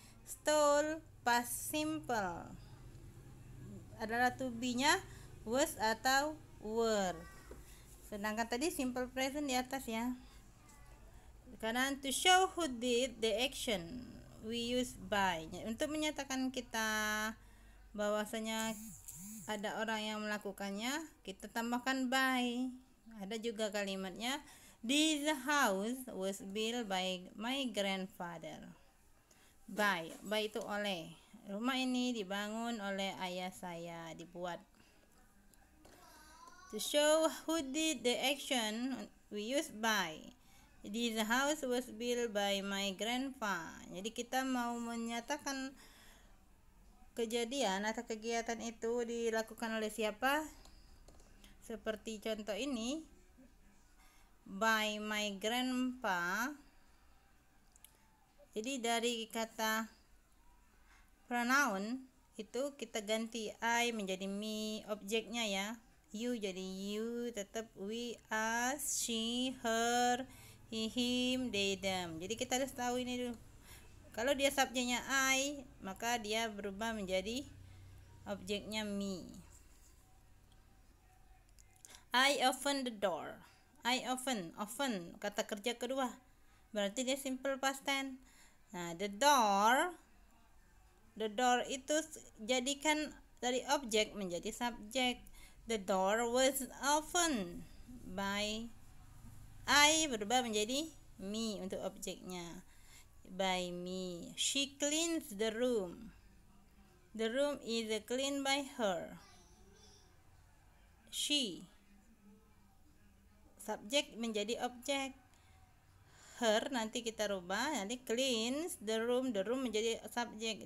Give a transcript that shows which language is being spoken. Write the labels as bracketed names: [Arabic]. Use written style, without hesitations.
[Indonesian] Stole past simple adalah to be-nya was atau were, sedangkan tadi simple present di atas ya. [English] Sekarang, to show who did the action, we use by. [Indonesian] Untuk menyatakan kita bahwasanya ada orang yang melakukannya, kita tambahkan by. Ada juga kalimatnya, [English] this house was built by my grandfather. [Indonesian] By itu oleh. Rumah ini dibangun oleh ayah saya, dibuat. [English] To show who did the action, we use by. This house was built by my grandpa. [Indonesian] Jadi kita mau menyatakan kejadian atau kegiatan itu dilakukan oleh siapa? Seperti contoh ini, [English] by my grandpa. [Indonesian] Jadi dari kata pronoun itu kita ganti I menjadi me, objeknya ya. You jadi you, tetap we, us, she, her, he, him, they, them. Jadi kita harus tahu ini dulu. Kalau dia subjeknya I, maka dia berubah menjadi objeknya me. [English] I open the door. I open [Indonesian] kata kerja kedua. Berarti dia simple past tense. Nah, the door itu jadikan dari objek menjadi subjek. [English] The door was opened by I, [Indonesian] berubah menjadi me untuk objeknya. [English] By me. She cleans the room. The room is cleaned by her. [Indonesian] She, subjek menjadi objek. Her nanti kita rubah, nanti [English] cleans the room [Indonesian] menjadi subjek.